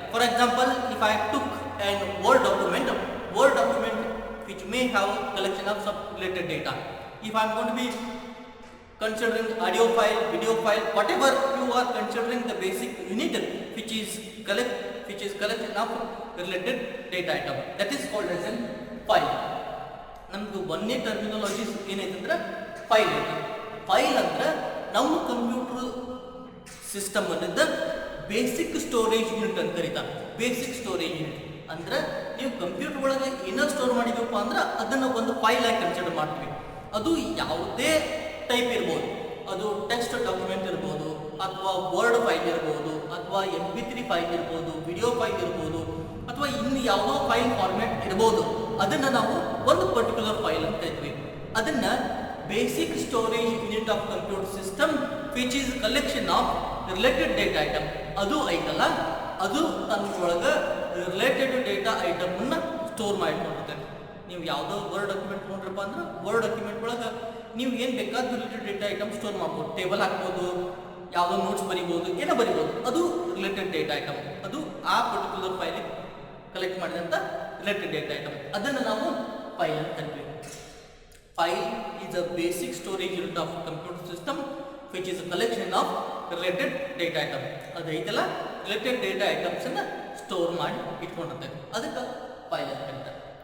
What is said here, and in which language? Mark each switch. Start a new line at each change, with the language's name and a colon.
English: For example, if I took a Word document which may have collection of some related data. If I am going to be considering audio file, video file, whatever you are considering the basic unit which is collection of related data item, that is called as a file.
Kannada: ನಮ್ದು ಒಂದೇ terminologies ಏನೈತಂದ್ರೆ file ಐತಿ. File ಅಂದ್ರೆ ನಮ್ಮ computer system ಅನ್ನೋದು basic storage unit ಅಂತ ಕರೀತಾರೆ. Basic storage unit ಅಂದ್ರೆ ನೀವು ಕಂಪ್ಯೂಟರ್ ಒಳಗೆ ಏನೋ ಸ್ಟೋರ್ ಮಾಡಿದಪ್ಪ ಅಂದ್ರೆ ಅದನ್ನು ಒಂದು ಫೈಲ್ ಆಗಿ ಕನ್ಸಿಡರ್ ಮಾಡ್ತೀವಿ. ಅದು ಯಾವುದೇ ಟೈಪ್ ಇರ್ಬೋದು. ಅದು ಟೆಕ್ಸ್ಟ್ ಡಾಕ್ಯುಮೆಂಟ್ ಇರ್ಬೋದು, ಅಥವಾ ವರ್ಡ್ ಫೈಲ್ ಇರ್ಬೋದು, ಅಥವಾ MP3 ಫೈಲ್ ಇರ್ಬೋದು, ವಿಡಿಯೋ ಫೈಲ್ ಇರ್ಬೋದು, ಅಥವಾ ಇನ್ನು ಯಾವುದೋ ಫೈಲ್ ಫಾರ್ಮ್ಯಾಟ್ ಇರ್ಬೋದು. ಅದನ್ನು ನಾವು ಒಂದು ಪರ್ಟಿಕ್ಯುಲರ್ ಫೈಲ್ ಅಂತ ಕರಿತೀವಿ. ಅದನ್ನ
English: Basic storage unit of computer system which is collection of related data item.
Kannada: ಅದು ಐತಲ್ಲ, ಅದು ತನ್ನೊಳಗೆ ರಿಲೇಟೆಡ್ ಡೇಟಾ ಐಟಮನ್ನು ಸ್ಟೋರ್ ಮಾಡಿಕೊಂಡಿರ್ತೇವೆ. ನೀವು ಯಾವುದೋ ವರ್ಡ್ ಡಾಕ್ಯುಮೆಂಟ್ ನೋಡ್ರಪ್ಪ ಅಂದ್ರೆ ವರ್ಡ್ ಡಾಕ್ಯುಮೆಂಟ್ ಒಳಗೆ ನೀವು ಏನು ಬೇಕಾದ ರಿಲೇಟೆಡ್ ಡೇಟಾ ಐಟಮ್ ಸ್ಟೋರ್ ಮಾಡ್ಬೋದು. ಟೇಬಲ್ ಹಾಕ್ಬೋದು, ಯಾವುದೋ ನೋಟ್ಸ್ ಬರಿಬೋದು, ಏನೋ ಬರಿಬೋದು, ಅದು ರಿಲೇಟೆಡ್ ಡೇಟಾ ಐಟಮ್. ಅದು ಆ ಪರ್ಟಿಕ್ಯುಲರ್ ಫೈಲ್ ಕಲೆಕ್ಟ್ ಮಾಡಿದಂಥ ರಿಲೇಟೆಡ್ ಡೇಟಾ ಐಟಮ್. ಅದನ್ನು ನಾವು ಫೈಲ್ ಅಂತ ಕರಿತೀವಿ.
English: File is a basic storage unit of computer system which is a collection of related data item.
Kannada: ಅದು ಐತಲ್ಲ ರಿಲೇಟೆಡ್ ಡೇಟಾ ಐಟಮ್ಸ್ ಅನ್ನ ಸ್ಟೋರ್ ಮಾಡಿ ಇಟ್ಕೊಂಡಿರ್ತೇವೆ, ಅದಕ್ಕೆ ಫೈಲ್ ಅಂತ ಕರೀತಾರೆ.